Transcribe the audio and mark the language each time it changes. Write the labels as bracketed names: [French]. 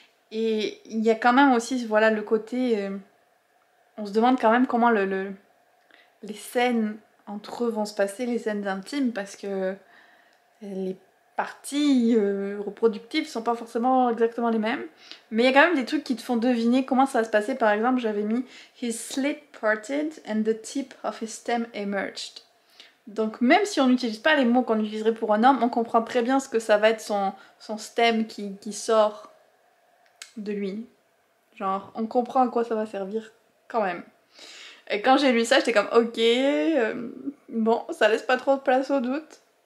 [French] Et il y a quand même aussi voilà, le côté... on se demande quand même comment les scènes entre eux vont se passer, les scènes intimes, parce que les parties reproductives sont pas forcément exactement les mêmes. Mais il y a quand même des trucs qui te font deviner comment ça va se passer. Par exemple, j'avais mis [English] His slit parted and the tip of his stem emerged. [French] Donc même si on n'utilise pas les mots qu'on utiliserait pour un homme, on comprend très bien ce que ça va être son stem qui sort de lui. Genre, on comprend à quoi ça va servir quand même. Et quand j'ai lu ça, j'étais comme ok, bon, ça laisse pas trop de place au doute.